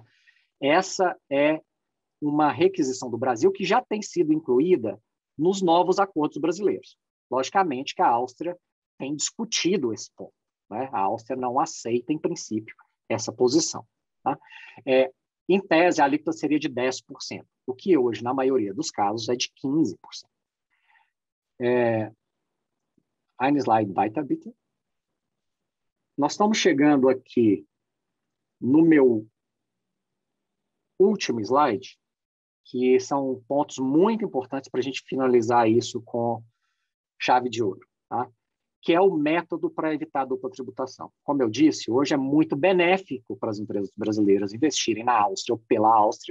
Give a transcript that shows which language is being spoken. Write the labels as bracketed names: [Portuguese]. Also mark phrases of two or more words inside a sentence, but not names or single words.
[Portuguese] Essa é uma requisição do Brasil que já tem sido incluída nos novos acordos brasileiros. Logicamente que a Áustria tem discutido esse ponto, né? A Áustria não aceita, em princípio, essa posição. Tá? Em tese, a alíquota seria de 10%, o que hoje, na maioria dos casos, é de 15%. [German] Ein Slide weiter, bitte. [Portuguese] Nós estamos chegando aqui no meu último slide, que são pontos muito importantes para a gente finalizar isso com chave de ouro, tá? Que é o método para evitar a dupla tributação. Como eu disse, hoje é muito benéfico para as empresas brasileiras investirem na Áustria ou pela Áustria.